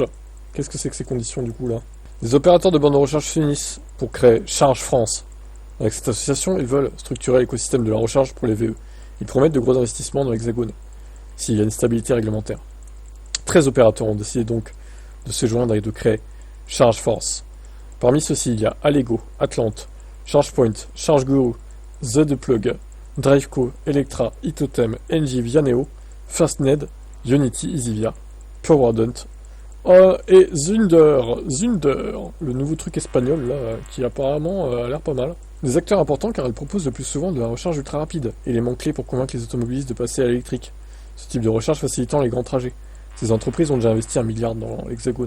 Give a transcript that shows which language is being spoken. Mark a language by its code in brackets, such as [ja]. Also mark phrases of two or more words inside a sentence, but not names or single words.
[fr] Qu'est-ce que c'est que ces conditions du coup là? Les opérateurs de bornes de recharge s'unissent pour créer Charge France. Avec cette association, ils veulent structurer l'écosystème de la recharge pour les VE. Ils promettent de gros investissements dans l'Hexagone, s'il y a une stabilité réglementaire. 13 opérateurs ont décidé donc de se joindre et de créer Charge Force. Parmi ceux-ci, il y a Allego, Atlante, ChargePoint, ChargeGuru, The Plug, Driveco, Electra, Itotem, NG, Vianeo, FirstNed, Unity, Easivia, PureWardent, et Zunder, le nouveau truc espagnol là, qui apparemment a l'air pas mal. Des acteurs importants car ils proposent le plus souvent de la recharge ultra rapide, élément clé pour convaincre les automobilistes de passer à l'électrique. Ce type de recharge facilitant les grands trajets. Ces entreprises ont déjà investi 1 milliard dans l'Hexagone.